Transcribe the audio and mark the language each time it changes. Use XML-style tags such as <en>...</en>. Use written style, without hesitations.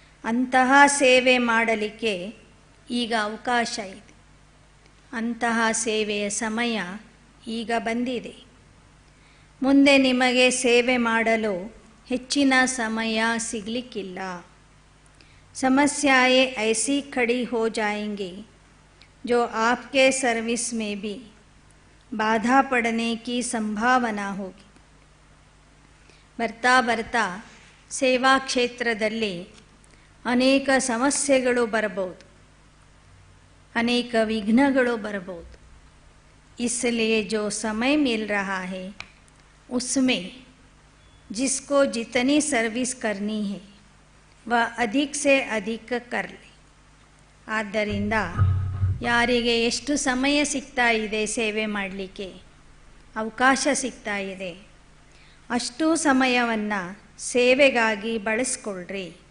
<kn>ಅಂತಹ ಸೇವೆ ಮಾಡಲಿಕ್ಕೆ ಈಗ ಅವಕಾಶ ಇದೆ. ಅಂತಹ ಸೇವೆಯ ಸಮಯ ಈಗ ಬಂದಿದೆ. ಮುಂದೆ ನಿಮಗೆ ಸೇವೆ ಮಾಡಲು ಹೆಚ್ಚಿನ ಸಮಯ ಸಿಗಲಿಕ್ಕಿಲ್ಲ.</kn> <hi>ಸಮಸ್ಯಾएं ऐसी खड़ी हो जाएंगी जो आपके सर्विस में भी बाधा पड़ने की संभावना होगी.</hi> <kn>ಬರ್ತಾ ಬರ್ತಾ ಸೇವಾ ಕ್ಷೇತ್ರದಲ್ಲಿ ಅನೇಕ ಸಮಸ್ಯೆಗಳು ಬರಬಹುದು, ಅನೇಕ ವಿಘ್ನಗಳು ಬರಬಹುದು.</kn> <hi>इसलिए जो समय मिल रहा है उसमें जिसको जितनी सर्विस करनी है वह अधिक से अधिक कर ले.</hi> <kn>ಆದ್ದರಿಂದ ಯಾರಿಗೆ ಎಷ್ಟು ಸಮಯ ಸಿಗ್ತಾ ಇದೆ ಸೇವೆ ಮಾಡಲಿಕ್ಕೆ ಅವಕಾಶ ಸಿಗ್ತಾ ಇದೆ, ಅಷ್ಟು ಸಮಯವನ್ನು ಸೇವೆಗಾಗಿ ಬಳಸ್ಕೊಳ್ರಿ.</kn>